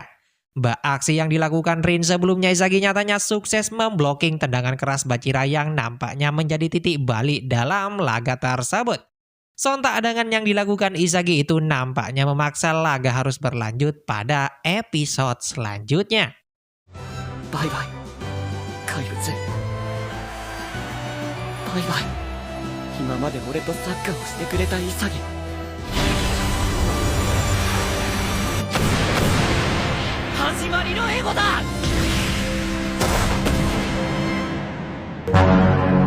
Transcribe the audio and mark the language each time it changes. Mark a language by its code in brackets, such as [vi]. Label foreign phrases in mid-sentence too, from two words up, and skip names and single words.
[id] Aksi yang dilakukan Rin sebelumnya Izagi nyatanya sukses memblocking tendangan keras Bachira yang nampaknya menjadi titik balik dalam laga tersebut. Sontak dengan yang dilakukan Izagi itu nampaknya memaksa laga harus berlanjut pada episode selanjutnya. [ja] バイバイ怪物バイバイ今まで俺とサッカーをしてくれた潔始まりのエゴだ